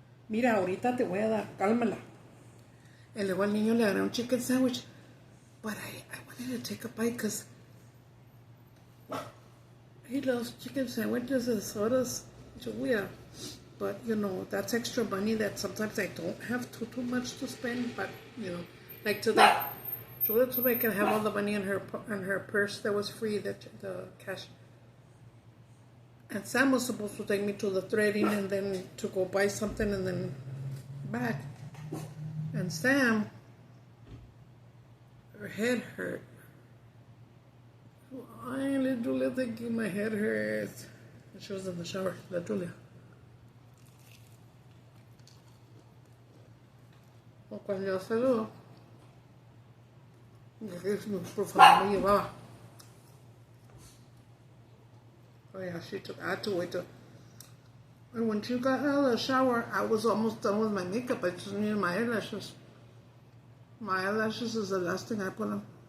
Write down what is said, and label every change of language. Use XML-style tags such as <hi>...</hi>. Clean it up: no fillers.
<es>Mira, ahorita te voy a dar, cálmala. Y luego al niño le daré un</es> <en>chicken sandwich. But I wanted to take a bite because he loves chicken sandwiches and sodas. Julia. But, you know, that's extra money that sometimes I don't have too much to spend. But, you know, like today, Chulo told me I can have all the money in her purse that was free, the cash. And Sam was supposed to take me to the threading and then to go buy something and then back. And Sam, her head hurt. Ay, la Julia, thank you, my head hurts. And she was in the shower, la Julia.</en> <es>O cuando yo saludo, por favor me llevaba.</es> <en>Oh yeah, I had to wait till. And when she got out of the shower, I was almost done with my makeup. I just needed my eyelashes. My eyelashes is the last thing I put on.</en>